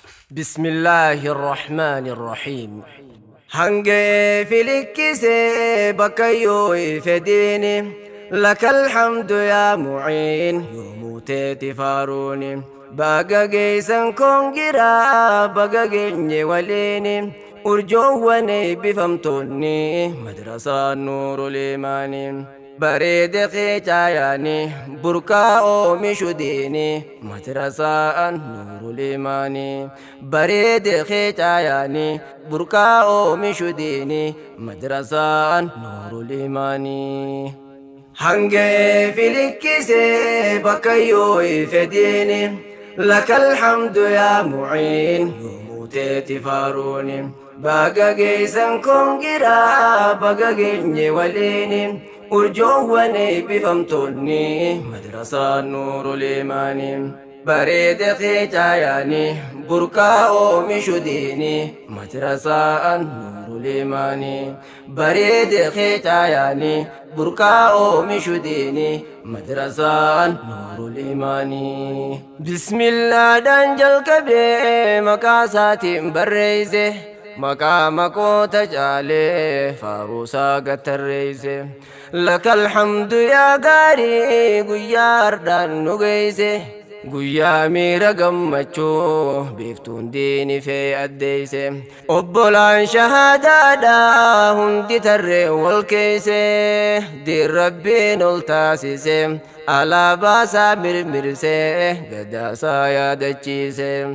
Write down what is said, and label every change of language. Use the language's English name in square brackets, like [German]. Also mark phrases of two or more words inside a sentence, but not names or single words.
[Arabic] بسم الله الرحمن الرحيم. [Oromo] Hangee filikkisee bakka yoo ife diini, [Arabic] لك الحمد يا معين. [Oromo] Yoo muuteeti faaruuni, baga geessan koon giraa, baga geenye waliini. Urjoowwan eebbifamtoonni madrasaa Nuurul Imaani. Bareede kee caayaani, burqaa oomishu diini, madrasaan Nuurul Imaani. Bareede kee caayaani, burqaa oomishu diini, madrasaan Nuurul Imaani. Hangee filikkisee bakka yoo ife diini, [Arabic] لك الحمد يا معين. [Oromo] Yoo muuteeti faaruuni, baga geessan koon giraa, baga geenye waliini. Urjoowwan eebbifamtoonni madrasaa Nuurul Imaani. Bareede kee caayaani, burqaa oomishu diini, madrasaan Nuurul Imaani. Bareede kee caayaani, burqaa oomishu diini, madrasaan Nuurul Imaani. Bismillaadhaan jalqabee maqaa isaatiin barreesse, maqaa makoota caalee faaruusaa gattarreesse. [Arabic] لك الحمد [Oromo] yaa gaarii guyyaa ardaan nu geesse, guyyaa miira gammachuu biiftuun diini fee addeesse. Obbolaan shahaadaadha hundi tarree wal keesse, diin Rabbiin ol taasise, alaabaa isaa mirmirse, gadaa isaa yaadachiise.